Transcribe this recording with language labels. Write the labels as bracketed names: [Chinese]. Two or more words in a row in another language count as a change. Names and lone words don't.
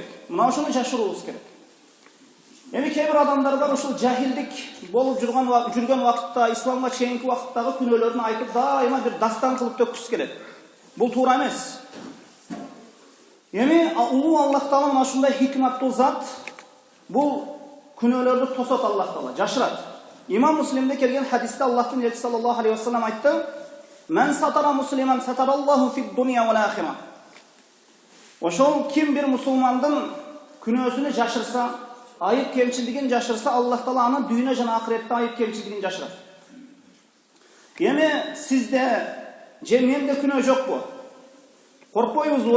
[Kyrgyz] Мына ушуну жашыруубуз керек. Эми кээ бир адамдарга ушул жахилдик болуп жүргөн убакытта, исламга чейинки убакыттагы күнөөлөрүн айтып дайыма бир дастан кылып төккүсү келет. Бул туура эмес. Эми улуу Аллах Таала мына ушундай хикматтуу зат бул күнөөлөрдү тосот Аллах Таала, жашырат. Имам Муслимде келген хадисте Аллахтын элчиси [Arabic] صلى الله عليه وسلم айтты: "من ستر مسلما ستره الله في الدنيا والآخرة." [Kyrgyz] Ошол ким бир мусулмандын күнөөсүнү жашырса, айып кемчилдигин жашырса, Аллах Таала аны дүйнө жана акыретте айып кемчилдигин жашырат. Эми сизде же менде күнөө жокпу? Коркпойбузбу?